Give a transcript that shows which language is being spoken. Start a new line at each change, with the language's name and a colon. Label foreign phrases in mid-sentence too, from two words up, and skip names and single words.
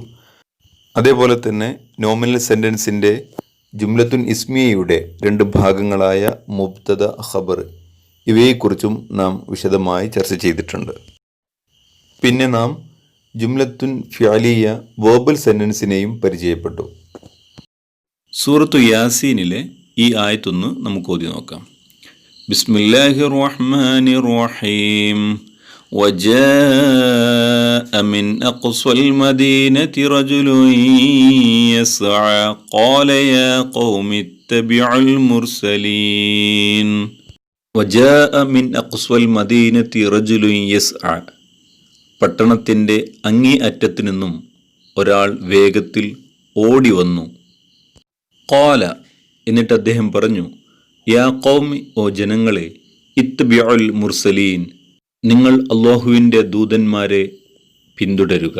Malayalam: അതേപോലെ തന്നെ
English: nominal sentence
Arabic: جملة اسمية
Malayalam: രണ്ട് ഭാഗങ്ങളായ
Arabic: مبتدأ، خبر,
Malayalam: ഇവയെക്കുറിച്ചും നാം വിശദമായി ചർച്ച ചെയ്തിട്ടുണ്ട്. പിന്നെ നാം
Arabic: جملة فعلية,
English: verbal sentence
Malayalam: പരിചയപ്പെട്ടു. സൂറത്തു യാസീനിലെ ഈ ആയത്തൊന്ന് നമുക്ക് ഓതി നോക്കാം.
Arabic: بسم الله الرحمن الرحيم. وجاء من أقصى المدينة رجل يسعى قال يا قوم اتبعوا المرسلين. وجاء من أقصى المدينة رجل يسعى.
Malayalam: പട്ടണത്തിൻ്റെ അങ്ങേ അറ്റത്തു നിന്നും ഒരാൾ വേഗത്തിൽ ഓടി വന്നു. ഖാല, എന്നിട്ട് അദ്ദേഹം പറഞ്ഞു,
Arabic: يا قومي,
Malayalam: ഓ ജനങ്ങളെ,
Arabic: اتبعوا المرسلين,
Malayalam: നിങ്ങൾ അല്ലാഹുവിൻ്റെ ദൂതന്മാരെ പിന്തുടരുക.